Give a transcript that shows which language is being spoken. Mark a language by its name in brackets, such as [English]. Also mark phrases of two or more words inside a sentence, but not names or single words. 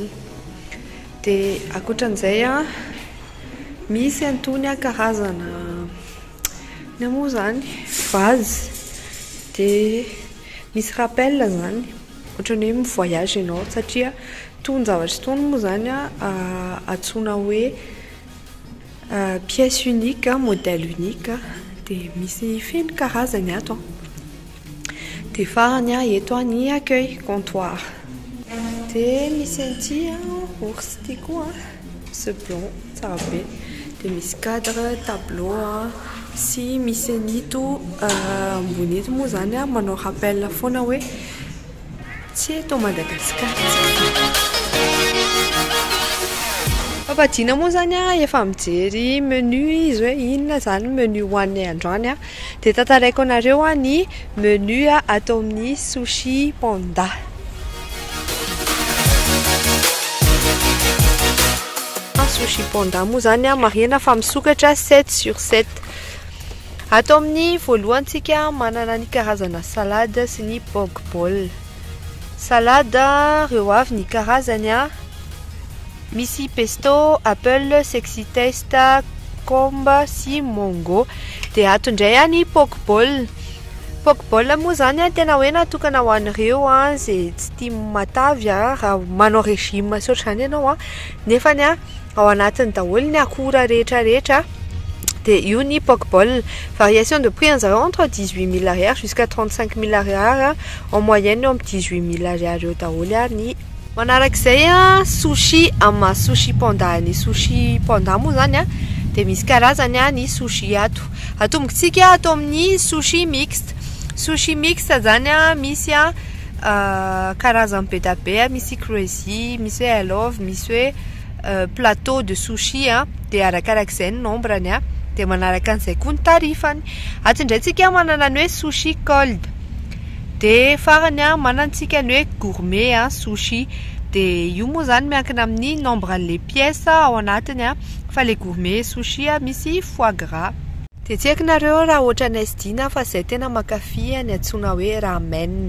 [Malagasy] Dia ankoatran'izay misy antony karazana ny moa zany vase dia misy rappel zany ohatran'ny hoe mivoyage ianao satria tony zavatra tony moa zany antsoina hoe [French] pièce unique modèle unique [Malagasy] dia misy feno karazany ato dia farany eto ny [French] accueil comptoir [Malagasy] dia misy anty ours ty koa [French] ce plan [Malagasy] tsara be dia misy [French] cadre tableau [Malagasy] sy misy anito ambony eto moa zany manao rappel foana hoe tsy eto Madagasikara. Papadina moa zany efa mijery menu izy hoe inona zany menu hoan'ny androany dia tantaraiko anareo ny menu atao amin'ny sushi panda. Sushi panda moa zany marihana fa misokatra 7/7. Atao amin'ny voalohantsika manana ny karazana salade sy ny [English] poke bowl. [Malagasy] Salade reo avy ny karazany misy pesto, apple, [English] sexy taste, [Malagasy] combe sy mango. Dia ato indray ny [English] poke bowl. Poke bowl [Malagasy] moa zany tena hoe natokana ho an'ireo zay tsy tia matavy raha manao régime sy ohatr'izany ianao nefa ao anatiny daholo ny akora rehetrarehetra. Dia io ny [English] poke bowl. [French] Variation de prix anzareo entre 18 000 ariary jusqu'à 35 000 ariary en moyenne [Malagasy] eo amin'ny 18 000 ariary eo daholo ny. Manarak'izay sushi ama sushi panda. Ny sushi panda moa zany dia misy karazany ny sushi ato. Atombontsika atao amin'ny [French] sushi mixte. Sushi mixte [Malagasy] zany misy karazany be da be misy crazy, misy hoe [English] I love, [Malagasy] misy hoe [French] plateau de sushi [Malagasy] dia arakarak'izay ny nombrany dia manaraka an'izay koa ny tarifany. Ato indrayntsika manana ny hoe [English] sushi cold [Malagasy] dia farany manantsika ny hoe [English] gourmet sushi. [Malagasy] Dia io moa zany miankina amin'ny nombre an'le pièces ao anatiny fa le [English] gourmet sushi [Malagasy] misy [French] foie gras. [Malagasy] Dia tsy haiko nareo raha ohatra ny SD fa izay tena mankafy ny antsoina hoe ramen.